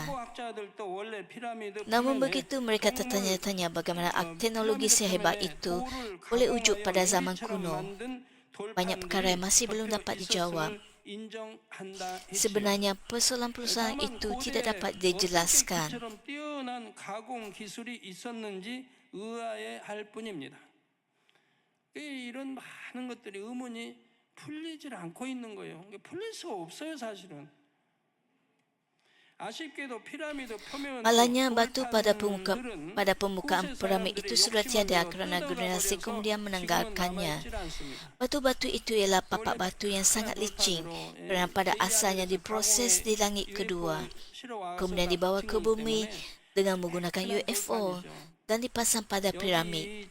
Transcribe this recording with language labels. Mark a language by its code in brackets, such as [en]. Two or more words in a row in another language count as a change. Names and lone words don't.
[ms] Namun begitu, mereka tertanya-tanya bagaimana teknologi sehebat itu boleh wujud pada zaman kuno. Banyak perkara yang masih belum dapat dijawab. Sebenarnya persoalan-persoalan itu tidak dapat dijelaskan. [ko] 이런 많은 것들이 의문이 풀리질 않고 있는 거예요. 풀릴 수 없어요, 사실은. [ms] Malangnya batu pada permukaan piramid itu sudah tiada kerana generasi kemudian menanggalkannya. Batu-batu itu ialah papak batu yang sangat licin kerana pada asalnya diproses di langit kedua, kemudian dibawa ke bumi dengan menggunakan UFO dan dipasang pada piramid.